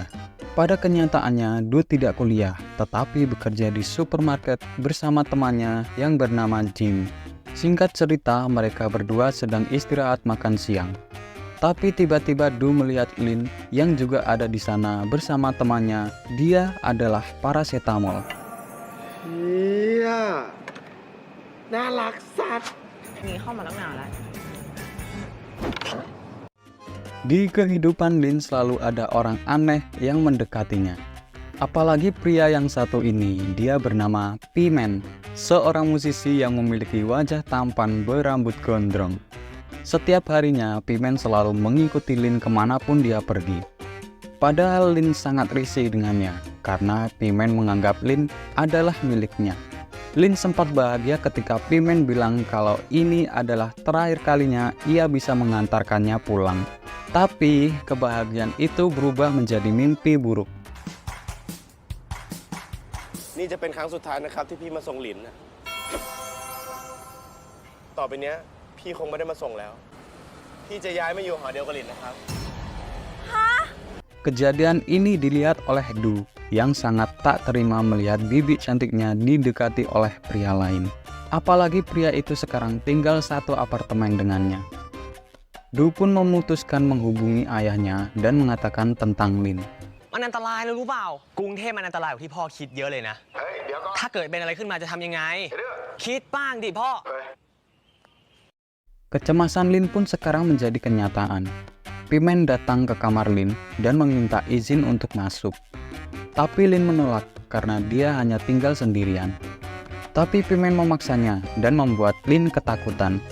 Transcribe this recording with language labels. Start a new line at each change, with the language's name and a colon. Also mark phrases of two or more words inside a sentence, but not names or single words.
Indonesian: Pada kenyataannya, Du tidak kuliah, tetapi bekerja di supermarket bersama temannya yang bernama Jim. Singkat cerita, mereka berdua sedang istirahat makan siang. Tapi tiba-tiba Du melihat Lin yang juga ada di sana bersama temannya. Dia adalah paracetamol. Iya,
Thai: น่ารักสัตว์ นี่เข้ามาตั้งนานแล้ว
Indonesian: Di kehidupan Lin selalu ada orang aneh yang mendekatinya. Apalagi pria yang satu ini, dia bernama P-Man, seorang musisi yang memiliki wajah tampan berambut gondrong. Setiap harinya, P-Man selalu mengikuti Lin kemanapun dia pergi. Padahal Lin sangat risih dengannya, karena P-Man menganggap Lin adalah miliknya. Lin sempat bahagia ketika P-Man bilang kalau ini adalah terakhir kalinya ia bisa mengantarkannya pulang. Tapi, kebahagiaan itu berubah menjadi mimpi buruk.
Thai: นี่จะเป็นครั้งสุดท้ายนะครับที่พี่มาส่งหลินนะต่อไปเนี้ยพี่คงไม่ได้มาส่งแล้วพี่จะย้ายมาอยู่หอเดียวกับหลินนะครับ
Indonesian: Kejadian ini dilihat oleh Du yang sangat tak terima melihat bibi cantiknya didekati oleh pria lain. Apalagi pria itu sekarang tinggal satu apartemen dengannya. Du pun memutuskan menghubungi ayahnya dan mengatakan tentang Lin.
Thai: มันอันตรายนะรู้เปล่ากรุงเทพมันอันตรายกว่าที่พ่อคิดเยอะเลยนะ เฮ้ย เดี๋ยวก็ ถ้าเกิดเป็นอะไรขึ้นมาจะทำยังไง เดี๋ยว คิดบ้างดิพ่อ
Indonesian: Kecemasan Lin pun sekarang menjadi kenyataan. Pimen datang ke kamar Lin dan meminta izin untuk masuk. Tapi Lin menolak karena dia hanya tinggal sendirian. Tapi Pimen memaksanya dan membuat Lin ketakutan.